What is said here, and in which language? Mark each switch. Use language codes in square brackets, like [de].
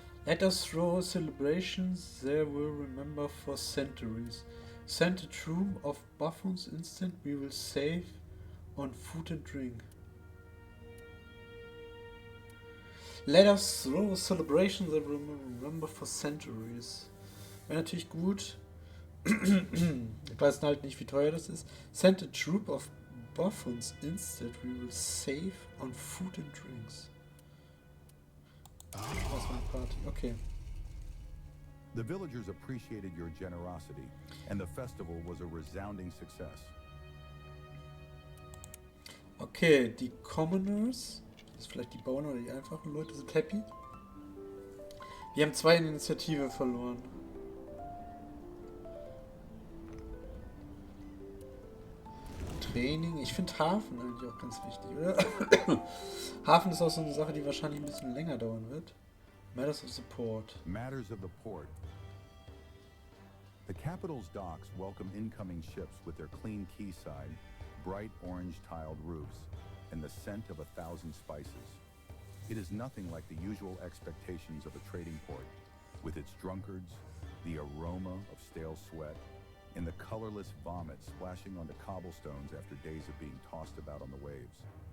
[en] Let us throw celebrations they will remember for centuries. Send a troop of buffoons instant we will save on food and drink. Let us throw celebrations they will remember for centuries. [de] Wäre natürlich gut. Ich weiß halt nicht, wie teuer das ist. Send a troop of buffoons instead we will save on food and drinks. Das war eine Party. Okay. [en] The villagers appreciated your generosity, and the festival was a resounding success. [de] Okay, die Commoners, das ist vielleicht die Bauern oder die einfachen Leute, sind happy. Wir haben 2 Initiative verloren. Training, ich finde Hafen eigentlich auch ganz wichtig, oder? Hafen ist auch so eine Sache, die wahrscheinlich ein bisschen länger dauern wird. [en] Matters of Support. Matters of the Port. The capital's docks welcome incoming ships with their clean quayside, bright orange tiled roofs, and the scent of 1,000 spices. It is nothing like the usual expectations of a trading port, with its drunkards, the aroma of stale sweat, and the colorless vomit splashing onto cobblestones after days of being tossed about on the waves.